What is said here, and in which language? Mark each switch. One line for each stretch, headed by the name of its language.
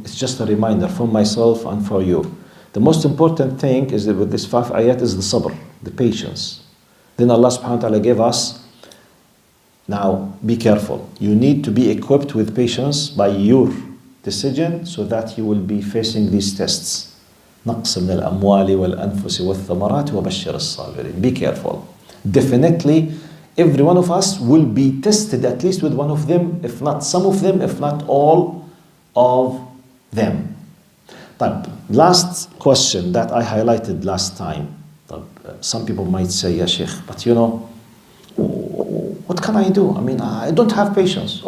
English: It's just a reminder for myself and for you. The most important thing is that with this 5 ayat is the sabr, the patience. Then Allah subhanahu wa ta'ala gave us, now be careful. You need to be equipped with patience by your decision so that you will be facing these tests.
Arabic: نقص من الأموال والأنفس والثمرات وبشر الصابرين.
English: Be careful. Definitely, every one of us will be tested at least with one of them, if not some of them, if not all of them. But last question that I highlighted last time. Some people might say, Ya Sheikh, but you know, what can I do? I mean, I don't have patience.